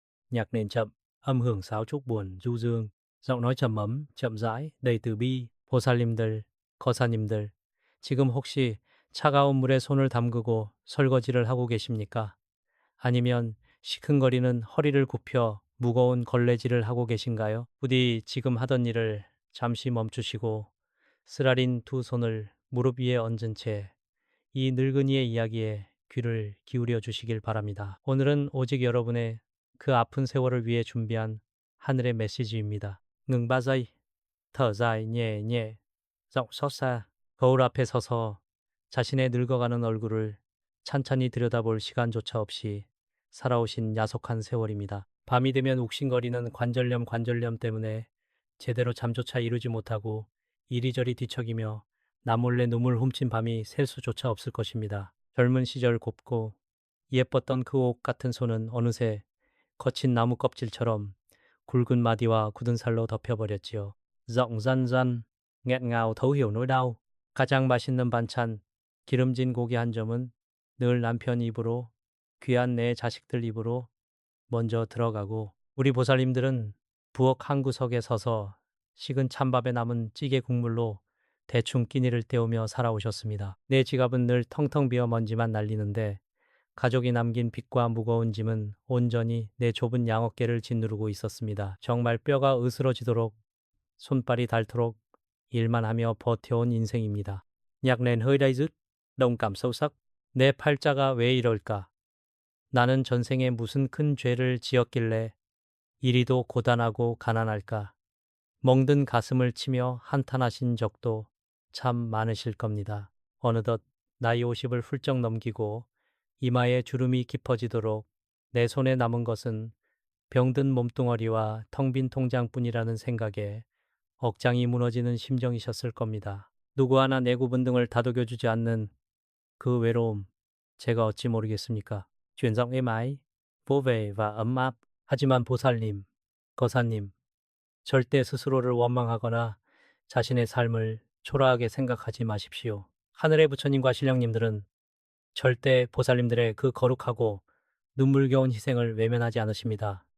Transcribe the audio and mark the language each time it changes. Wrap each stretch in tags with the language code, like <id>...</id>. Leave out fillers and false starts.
<vi>nhạc nền chậm, âm hưởng sáo trúc buồn, du dương, giọng nói trầm ấm, chậm rãi, đầy từ bi.</vi> <ko>보살님들, 거사님들, 지금 혹시 차가운 물에 손을 담그고 설거지를 하고 계십니까? 아니면 시큰거리는 허리를 굽혀 무거운 걸레질을 하고 계신가요? 부디 지금 하던 일을 잠시 멈추시고 쓰라린 두 손을 무릎 위에 얹은 채 이 늙은이의 이야기에 귀를 기울여 주시길 바랍니다. 오늘은 오직 여러분의 그 아픈 세월을 위해 준비한 하늘의 메시지입니다.</ko> <vi>ngừng 3 giây, thở dài nhẹ nhẹ, giọng xót xa.</vi> <ko>거울 앞에 서서 자신의 늙어가는 얼굴을 찬찬히 들여다볼 시간조차 없이 살아오신 야속한 세월입니다. 밤이 되면 욱신거리는 관절염 때문에 제대로 잠조차 이루지 못하고 이리저리 뒤척이며 나몰래 눈물 훔친 밤이 셀 수조차 없을 것입니다. 젊은 시절 곱고 예뻤던 그 옥 같은 손은 어느새 거친 나무 껍질처럼 굵은 마디와 굳은 살로 덮여버렸지요.</ko> <vi>giọng</vi> <ko>짠짠,</ko> <vi>nghẹn ngào thấu hiểu nỗi đau.</vi> <ko>가장 맛있는 반찬, 기름진 고기 한 점은 늘 남편 입으로, 귀한 내 자식들 입으로 먼저 들어가고, 우리 보살님들은 부엌 한 구석에 서서 식은 찬밥에 남은 찌개 국물로 대충 끼니를 때우며 살아오셨습니다. 내 지갑은 늘 텅텅 비어 먼지만 날리는데 가족이 남긴 빚과 무거운 짐은 온전히 내 좁은 양어깨를 짓누르고 있었습니다. 정말 뼈가 으스러지도록 손발이 닳도록 일만 하며 버텨온 인생입니다.</ko> <vi>nhạc nền hơi day dứt, đồng cảm sâu sắc.</vi> <ko>내 팔자가 왜 이럴까? 나는 전생에 무슨 큰 죄를 지었길래 이리도 고단하고 가난할까? 멍든 가슴을 치며 한탄하신 적도 참 많으실 겁니다. 어느덧 나이 50을 훌쩍 넘기고 이마에 주름이 깊어지도록 내 손에 남은 것은 병든 몸뚱어리와 텅 빈 통장뿐이라는 생각에 억장이 무너지는 심정이셨을 겁니다. 누구 하나 내 구분 등을 다독여주지 않는 그 외로움, 제가 어찌 모르겠습니까?</ko> <vi>chuyển giọng êm ái, vô về và ấm áp.</vi> <ko>하지만 보살님, 거사님, 절대 스스로를 원망하거나 자신의 삶을 초라하게 생각하지 마십시오. 하늘의 부처님과 신령님들은 절대 보살님들의 그 거룩하고 눈물겨운 희생을 외면하지 않으십니다.</ko>